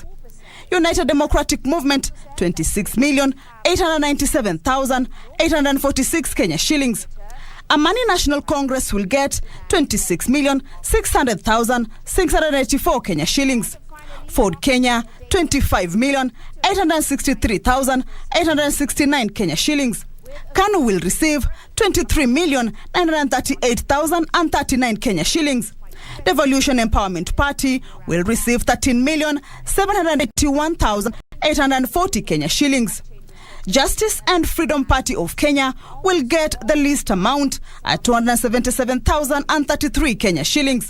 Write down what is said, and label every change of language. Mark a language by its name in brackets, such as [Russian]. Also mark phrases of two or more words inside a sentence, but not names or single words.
[English] United Democratic Movement, 26,897,846 Kenya shillings. Amani National Congress will get 26,600,684 Kenya shillings. Ford Kenya, 25,863,869 Kenya shillings. KANU will receive 23,938,039 Kenya shillings. Devolution Empowerment Party will receive 13,781,840 Kenya shillings. Justice and Freedom Party of Kenya will get the least amount at 277,033 Kenya shillings.